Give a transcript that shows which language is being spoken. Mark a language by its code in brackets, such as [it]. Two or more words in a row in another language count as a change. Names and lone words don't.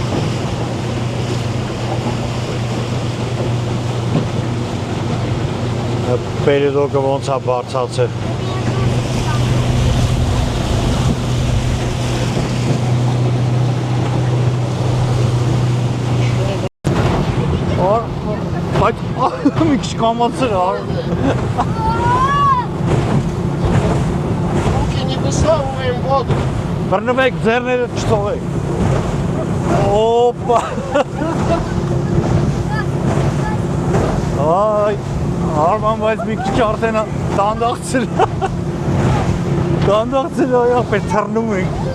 [hy] Պերեդոկը ոնց է բարձացել։ Բայց մի քիչ կամացել է։ [ru] Руки не высовываем в воду. [hy] Բռնվեք, ձեռները չթողեք։ Օպա։ Այ, Արման, բայց մի քիչ արդեն դանդաղցել։ Դանդաղցել այա, պետք թռնում ենք։